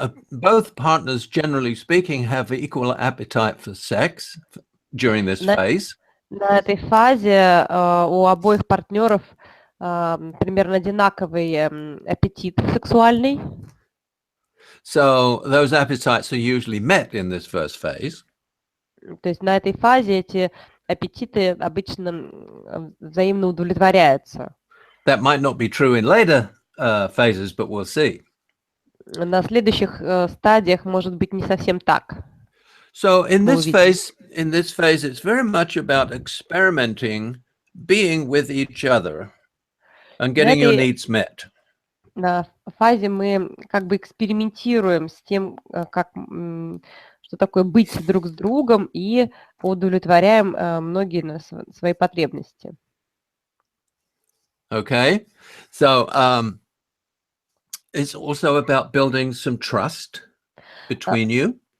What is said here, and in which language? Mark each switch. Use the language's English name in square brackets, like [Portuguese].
[English] Both partners, generally speaking, have equal appetite for sex during this phase. [Russian] На этой фазе у обоих партнеров примерно одинаковый аппетит сексуальный. [English] So those appetites are usually met in this first phase. [Russian] То есть на этой фазе эти аппетиты обычно взаимно удовлетворяются. [English] That might not be true in later phases, but we'll see. [Russian] На следующих стадиях может быть не совсем так. [English] So in this phase, it's very much about experimenting, being with each other, and getting your needs met. [Russian] На фазе мы как бы экспериментируем с тем, что такое быть друг с другом, и удовлетворяем многие свои потребности. [English] Okay, so it's also about building some trust between you.